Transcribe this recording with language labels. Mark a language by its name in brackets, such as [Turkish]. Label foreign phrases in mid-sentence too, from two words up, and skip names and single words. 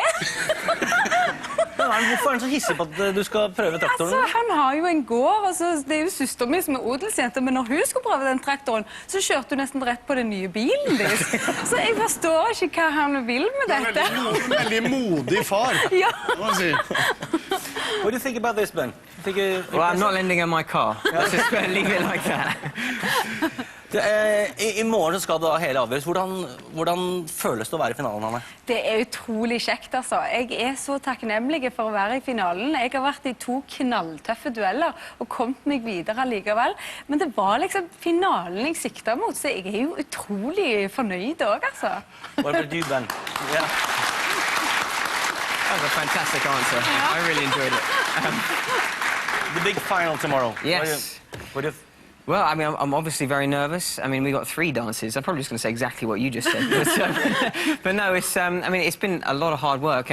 [Norwegian] Hvorfor er han så hissig på at du skal prøve traktoren? Altså, han har jo en gård, og det er jo søsteren min som er odelsjente, men når hun skulle prøve den traktoren, så kjørte hun nesten rett på den nye bilen deres. Så jeg forstår ikke hva han vil med dette. Veldig modig far, Ja. må man si. [English] What do you think about this, Ben? Well, I'm not lending her my car. Let's just leave it like that. [Norwegian] I morgen så skal det hele avgjøres. Hvordan føles det å være i finalen, Hanne? Det er utrolig kjekt, altså. Jeg er så takknemlig for å være i finalen. Jeg har vært i 2 knalltøffe dueller og kommet meg videre likevel. Men det var liksom finalen jeg siktet mot, så jeg er jo utrolig fornøyd også, altså. [English] What about you, Ben? Yeah. That was a fantastic answer. I really enjoyed it. The big final tomorrow. Yes. What do you... Well, I mean, I'm obviously very nervous. I mean, we got 3 dances. I'm probably just going to say exactly what you just said. But no, it's, I mean, it's been a lot of hard work.